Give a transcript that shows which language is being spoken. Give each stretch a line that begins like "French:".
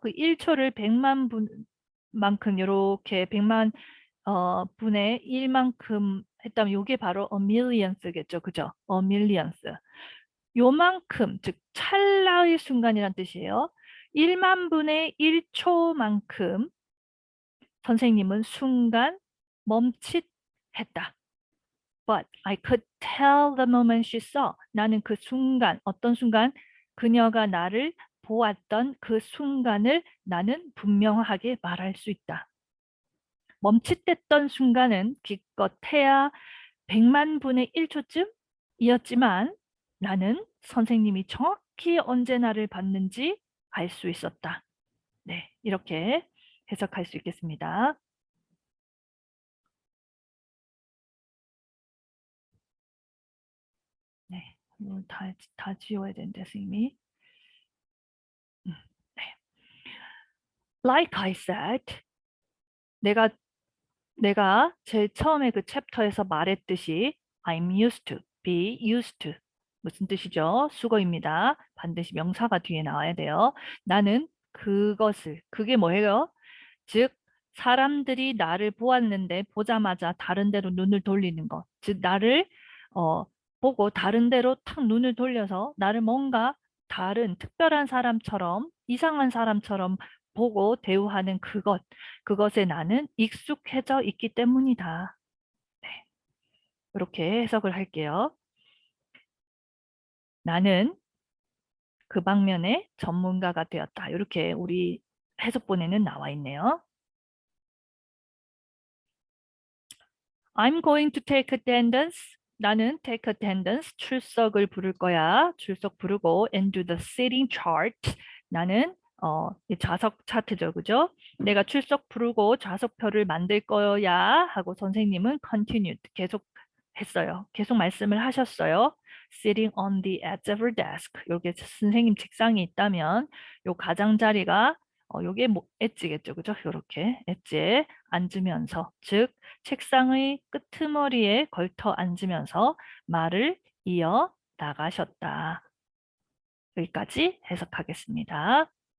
Korean: 그 1초를 100만 분만큼 이렇게 100만 분의 1만큼 했다면 요게 바로
English: a millionth
Korean: 겠죠. 그죠?
English: a millionth.
Korean: 요만큼, 즉 찰나의 순간이란 뜻이에요. 1만 분의 1초만큼 선생님은 순간 멈칫했다.
English: But I could tell the moment she saw.
Korean: 나는 그 순간, 어떤 순간? 그녀가 나를 보았던 그 순간을 나는 분명하게 말할 수 있다. 멈칫했던 순간은 기껏해야 100만 분의 1초쯤이었지만 나는 선생님이 정확히 언제 나를 봤는지 알 수 있었다. 네, 이렇게 해석할 수 있겠습니다. 네, 이건 다 지워야 되는데 선생님이. 네.
English: Like I said,
Korean: 내가 제일 처음에 그 챕터에서 말했듯이
English: I'm used to, be used to.
Korean: 무슨 뜻이죠? 수거입니다. 반드시 명사가 뒤에 나와야 돼요. 나는 그게 뭐예요? 즉, 사람들이 나를 보았는데 보자마자 다른 데로 눈을 돌리는 것. 즉, 나를 보고 다른 데로 탁 눈을 돌려서 나를 뭔가 다른 특별한 사람처럼 이상한 사람처럼 보고 대우하는 그것에 나는 익숙해져 있기 때문이다. 네, 이렇게 해석을 할게요. 나는 그 방면의 전문가가 되었다. 이렇게 우리 해석본에는 나와 있네요.
English: I'm going to take attendance.
Korean: 나는
English: take attendance,
Korean: 출석을 부를 거야. 출석 부르고
English: and do the sitting chart.
Korean: 나는 이 좌석 차트죠, 그죠? 내가 출석 부르고 좌석표를 만들 거야 하고 선생님은
English: continued,
Korean: 계속 했어요. 계속 말씀을 하셨어요.
English: Sitting on the edge of her desk.
Korean: 여기 선생님 책상이 있다면 요 가장자리가 요게 뭐 엣지겠죠, 그죠? 요렇게 엣지에 앉으면서, 즉 책상의 끄트머리에 걸터 앉으면서 말을 이어 나가셨다. 여기까지 해석하겠습니다.